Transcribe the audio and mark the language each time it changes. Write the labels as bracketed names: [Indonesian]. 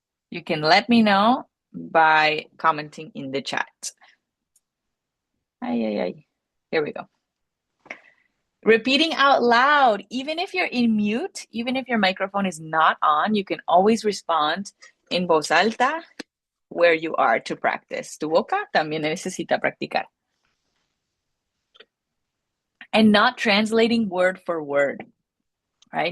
[English] You can let me know by commenting in the chat. Here we go. Repeating out loud, even if you're in mute, even if your microphone is not on, you can always respond [Spanish] en voz alta [English] where you are to practice. [Spanish] Tu boca también necesita practicar. [English] And not translating word for word, right?